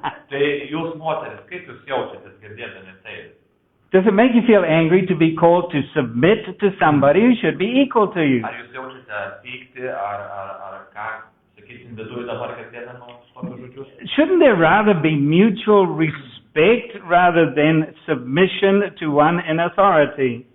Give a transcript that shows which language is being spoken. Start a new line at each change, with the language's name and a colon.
Lithuanian: Tai jūs moteris, kaip jūs jaučiatės girdėdami tai?
English: Does it make you feel angry to be called to submit to somebody who should be equal to you?
Lithuanian: Ar jūs jaučiate pykti, ar ką, sakysim, viduje dabar girdėdami tokius žodžius?
English: Shouldn't there rather be mutual respect rather than submission to one in authority?